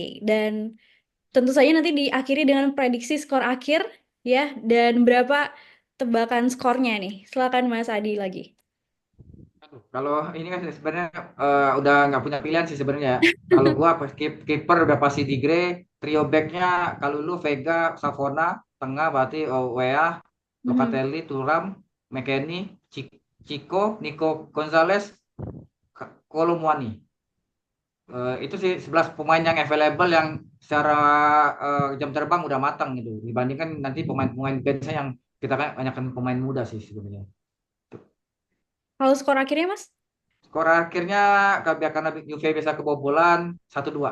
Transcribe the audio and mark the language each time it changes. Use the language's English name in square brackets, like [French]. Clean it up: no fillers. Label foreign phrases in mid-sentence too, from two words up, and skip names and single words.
[Indonesian] Dan tentu saja nanti diakhiri dengan prediksi skor akhir ya dan berapa tebakan skornya nih. Silakan Mas Adi lagi. Kalau ini kan sebenarnya udah nggak punya pilihan sih sebenarnya. Kalau gua pas kiper udah pasti di Gray, trio backnya kalau lu Vega, Savona, tengah berarti Weah, Mhm. Locatelli, Thuram, McKennie, Chico, Nico Gonzalez, Kolomwani. Itu sih 11 pemain yang available yang secara jam terbang udah matang gitu. Dibandingkan nanti pemain-pemain benchnya yang kita kan banyak pemain muda sih sebenarnya. Kalau skor akhirnya Mas? Skor akhirnya karena Juve bisa kebobolan 1-2.